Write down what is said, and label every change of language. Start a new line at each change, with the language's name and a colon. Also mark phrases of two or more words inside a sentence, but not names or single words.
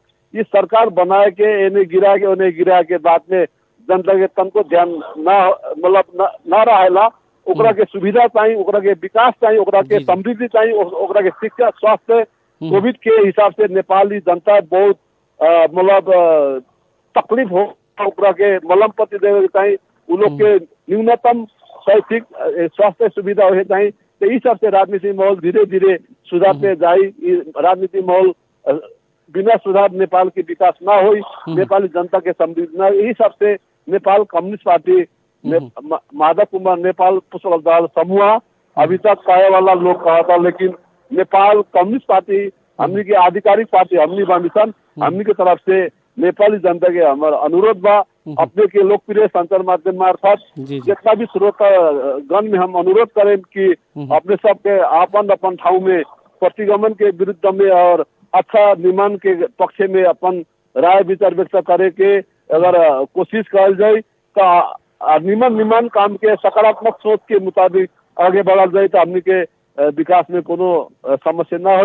Bhojpuri: इस सरकार बनाए के एने गिरा के ओने गिरा के बाद में जनता के तनको ध्यान ना मतलब ना रहेला, ओकरा के सुविधा चाहिए, ओकरा के विकास चाहिए, ओकरा के समृद्धि चाहिए, ओकरा के शिक्षा, स्वास्थ्य, कोविड के हिसाब से नेपाली जनता बहुत मतलब तकलीफ हो, ओकरा के मलम पत्ती देवे चाहिए, उन लोग के न्यूनतम शैक्षिक स्वास्थ्य सुविधा हो चाहिए। तो इस हिसाब से राजनीतिक माहौल धीरे धीरे सुधारते जाए। राजनीतिक माहौल बिना सुधार नेपाल की विकास ना हो, नेपाली जनता के समृद्धि ना, इस हिसाब से नेपाल कम्युनिस्ट पार्टी माधव कुमार नेपाल पुष्पकमल दाहाल समूह अभी तक कहे वाला लोग कहा था, लेकिन नेपाल कम्युनिस्ट पार्टी हमनी के आधिकारिक पार्टी हमनी बानी सन। हमनी के तरफ से नेपाली जनता के हमारा अनुरोध बा, अपने के लोकप्रिय संचार माध्यम मार्फत जितना भी श्रोता गण में हम अनुरोध करें कि अपने सबके अपन ठाव में प्रतिगमन के विरुद्ध में और अच्छा निर्माण के पक्ष में अपन राय विचार व्यक्त करे के अगर कोशिश कर जाए तो निर्माण काम के सकारात्मक सोच के मुताबिक आगे बढ़ल जाए तो हमनी के विकास में कोनो समस्या ना हो।